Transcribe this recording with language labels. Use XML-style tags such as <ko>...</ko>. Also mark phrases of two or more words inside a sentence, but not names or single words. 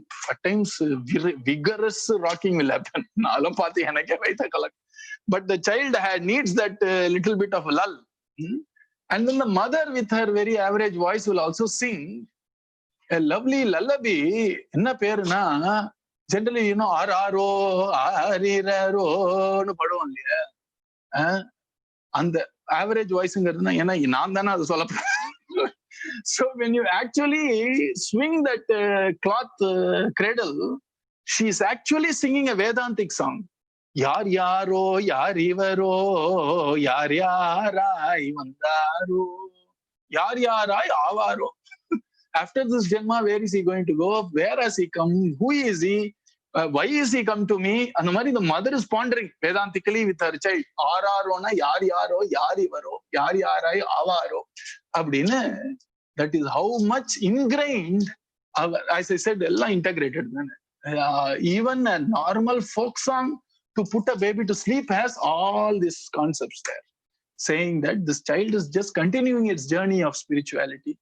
<en>At times, vigorous rocking will happen. But the child needs that little bit of lull. And then the mother with her very average voice will also sing a lovely lullaby.</en> <ta>என்ன பேருனா?</ta> <en>Generally,</en> <ta>ஆராரோ, ஆரிராரோ, னு பாடுவோம் இல்லையா.</ta> <en>And the average voice</en> <ta>என்ன நான் தான் அது சொல்ல.</ta> <en>So when you actually swing that cloth cradle, she's actually singing a Vedantic song.</en> <ta>யார் யாரோ, யார் இவரோ, யார் யாரை வந்தாரோ, யார் யாரை அவரோ.</ta> <en>After this Janma, where is he going to go? Where has he come? Who is he? Why is he come to me? And the mother is pondering Vedantically with her child.</en> <ta>ஆராரோனா, யார் யாரோ, யார் இவரோ, யார் யாரை அவரோ. Abdine.</ta> <en>That is how much ingrained, as I said, integrated. Even a normal folk song to put a baby to sleep has all these concepts there, saying that this child is just continuing its journey of spirituality.</en>